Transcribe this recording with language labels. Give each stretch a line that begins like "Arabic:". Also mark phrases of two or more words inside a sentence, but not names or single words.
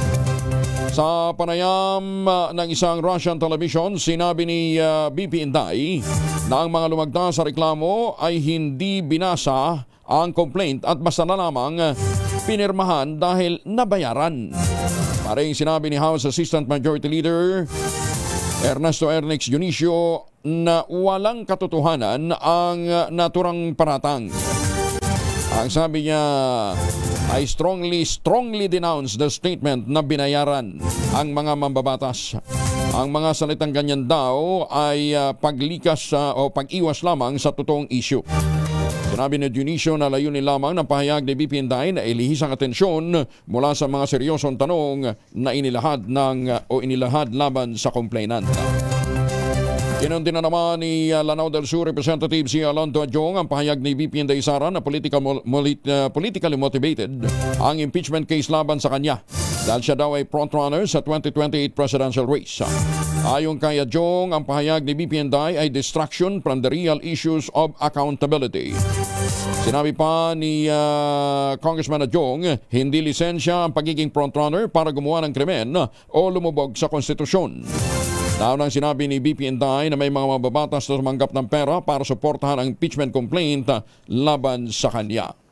Filipino: Sa panayam ng isang
English: Russian television,
Filipino: sinabi ni BP Inday na ang mga lumagda sa reklamo ay hindi binasa ang complaint at basta na lamang pinirmahan dahil nabayaran. Paring sinabi ni House Assistant Majority Leader Ernesto Ernix Dionisio na walang katotohanan ang naturang paratang. Ang sabi niya,
English: I strongly denounce the statement
Filipino: na binayaran ang mga mambabatas. Ang mga salitang ganyan daw ay paglikas o pag-iwas lamang sa totoong issue. Sinabi ni Dionisio na layunin lamang ng pahayag ni BP Inday na ilihis ang atensyon mula sa mga seryosong tanong na inilahad laban sa complainant. Kinundi na naman ni Lanao del Sur Representative si Alonto Adjong ang pahayag ni VP Inday Sara na
English: politically motivated
Filipino: ang
English: impeachment case
Filipino: laban sa kanya dahil siya daw ay frontrunner sa 2028
English: presidential race.
Filipino: Ayon kay Adjong, ang pahayag ni VP Inday ay
English: distraction from the real issues of accountability.
Filipino: Sinabi pa ni Congressman Adjong, hindi lisensya ang pagiging frontrunner para gumawa ng krimen o lumubog sa konstitusyon. Naunang sinabi ni BP Inday na may mga mababatas na sumanggap ng pera para suportahan ang
English: impeachment complaint
Filipino: laban sa kanya.